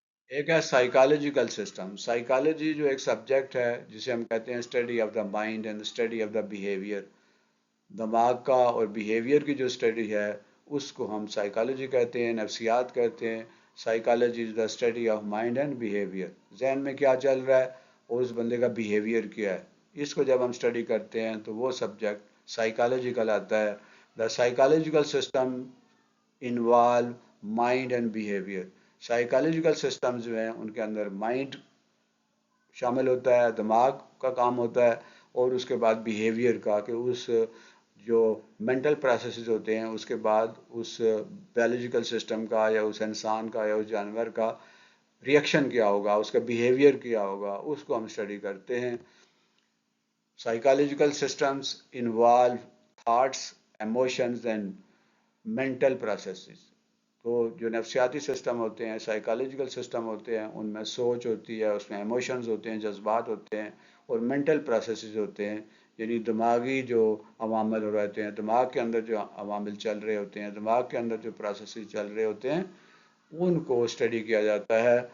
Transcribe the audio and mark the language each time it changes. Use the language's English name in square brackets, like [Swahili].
[Urdu] ایک ہے psychological system. Psychology جو ایک سبجیکٹ ہے جسے ہم کہتے ہیں [English] Study of the mind and study of the behaviour. [Urdu] دماغ کا اور بیہیویئر کی جو اسٹڈی ہے اس کو ہم سائیکالوجی کہتے ہیں، نفسیات کہتے ہیں. [English] Psychology is the study of mind and behaviour. [Urdu] ذہن میں کیا چل رہا ہے اور اس بندے کا بیہیویئر کیا ہے، اس کو جب ہم اسٹڈی کرتے ہیں تو وہ سبجیکٹ سائیکالوجی کہلاتا ہے. [English] The psychological system involve mind and behaviour. [Urdu] Psychological systems جو ہیں ان کے اندر مائنڈ شامل ہوتا ہے، دماغ کا کام ہوتا ہے، اور اس کے بعد بیہیویئر کا، کہ اس جو مینٹل پروسیسز ہوتے ہیں اس کے بعد اس بیولوجیکل سسٹم کا یا اس انسان کا یا اس جانور کا ریئیکشن کیا ہوگا، اس کا بیہیویئر کیا ہوگا، اس کو ہم اسٹڈی کرتے ہیں. [English] Psychological systems involve thoughts, emotions and mental processes. [Urdu] تو جو نفسیاتی سسٹم ہوتے ہیں، سائیکالوجیکل سسٹم ہوتے ہیں، ان میں سوچ ہوتی ہے، اس میں ایموشنز ہوتے ہیں، جذبات ہوتے ہیں، اور مینٹل پروسیسز ہوتے ہیں، یعنی دماغی جو عوامل ہو رہتے ہیں، دماغ کے اندر جو عوامل چل رہے ہوتے ہیں، دماغ کے اندر جو پروسیسز چل رہے ہوتے ہیں، ان کو اسٹڈی کیا جاتا ہے.